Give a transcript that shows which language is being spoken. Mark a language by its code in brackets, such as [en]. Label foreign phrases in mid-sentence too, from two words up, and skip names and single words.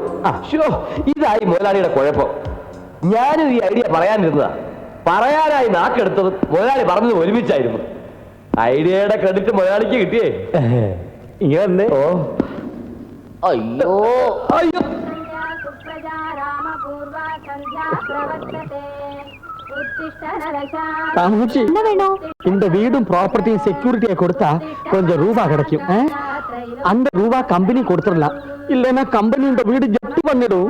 [ml] ഇതായി മുതലാളിയുടെ കുഴപ്പം. ഞാനും ഈ ഐഡിയ പറയാനിരുന്നതാ. പറയാനായി നാക്കെടുത്തത് മുതലാളി പറഞ്ഞത് ഒരുമിച്ചായിരുന്നു. ഐഡിയയുടെ ക്രെഡിറ്റ് മുതലാളിക്ക് കിട്ടിയേ. ഇങ്ങനെ ഓ അയ്യോ അയ്യോ. [ta] என்ன வேணும்? இந்த வீடும் ப்ராப்பர்ட்டியும் செக்யூரிட்டியை கொடுத்தா கொஞ்சம் ரூபா கிடைக்கும். அந்த ரூபா கம்பெனி கொடுத்துடலாம். இல்லைன்னா கம்பெனி இந்த வீடு ஜப்தி பண்ணிடும்.